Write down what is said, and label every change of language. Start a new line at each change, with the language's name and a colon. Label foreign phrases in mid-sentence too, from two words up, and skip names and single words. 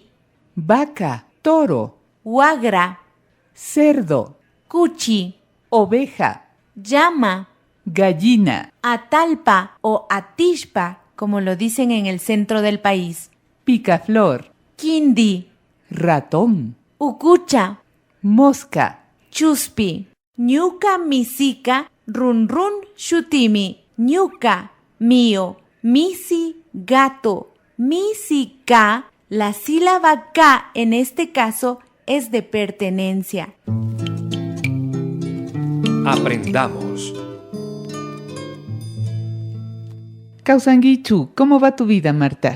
Spanish: vaca, toro,
Quechua: wagra,
Spanish: cerdo,
Quechua: cuchi,
Spanish: oveja,
Quechua: llama,
Spanish: gallina, atalpa o atishpa, como lo dicen en el centro del país, picaflor,
Quechua: quindi,
Spanish: ratón,
Quechua: ukucha,
Spanish: mosca,
Quechua: chuspi, ñuka misika run run shutimi, ñuca,
Spanish: mío, misi, gato, misika, la sílaba K en este caso es de pertenencia. Aprendamos. Causanguichu, ¿cómo va tu vida, Marta?